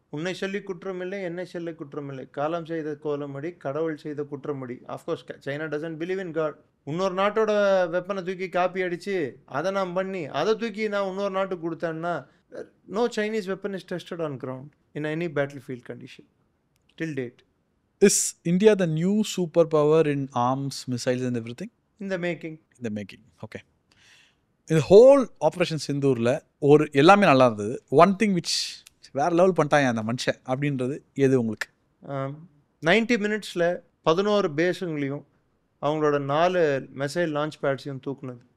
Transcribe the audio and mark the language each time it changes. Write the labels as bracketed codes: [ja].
[ta] உன்னை சொல்லி குற்றமில்லை, என்னை சொல்லி குற்றமில்லை, காலம் செய்த கோலமடி, கடவுள் செய்த குற்றமடி. [en] Of course China doesn't believe in God. [ta] இன்னொரு நாட்டோட வெப்பனை தூக்கி காப்பி அடித்து அதை நான் பண்ணி அதை தூக்கி நான் இன்னொரு நாட்டுக்கு கொடுத்தேன்னா, [en] no Chinese weapon is tested on ground in any battlefield condition till date. Is India the new superpower in arms, missiles and everything? In the making. Okay. In the whole [ta] Operation சிந்தூரில் ஒரு எல்லாமே நல்லா இருந்தது. [en] one thing which [ta] வேறு level பண்ணிட்டாங்க அந்த மனுஷன் அப்படின்றது எது உங்களுக்கு? 90 minutesல 11 பேஸுங்களையும் அவங்களோட 4 மிசைல் லான்ச் பேட்ஸையும் தூக்குனது.